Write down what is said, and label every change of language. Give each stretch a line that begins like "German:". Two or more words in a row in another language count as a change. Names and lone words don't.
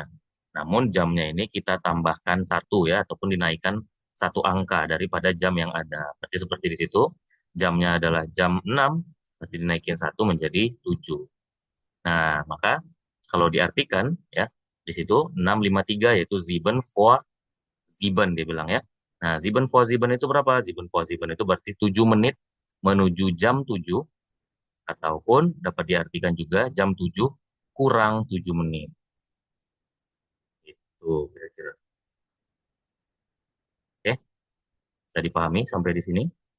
Indonesian: Namun jamnya ini kita tambahkan 1 ya, ataupun dinaikkan 1 angka daripada jam yang ada. Berarti seperti di situ, jamnya adalah jam 6, berarti dinaikin 1 menjadi 7. Nah, maka kalau diartikan ya, di situ 653 yaitu
German: sieben vor sieben
Indonesian: dia bilang ya. Nah,
German: sieben vor sieben
Indonesian: itu berapa?
German: Sieben vor sieben
Indonesian: itu berarti 7 menit menuju jam 7, ataupun dapat diartikan juga jam 7 kurang 7 menit. kira-kira. Oke, bisa dipahami sampai di sini.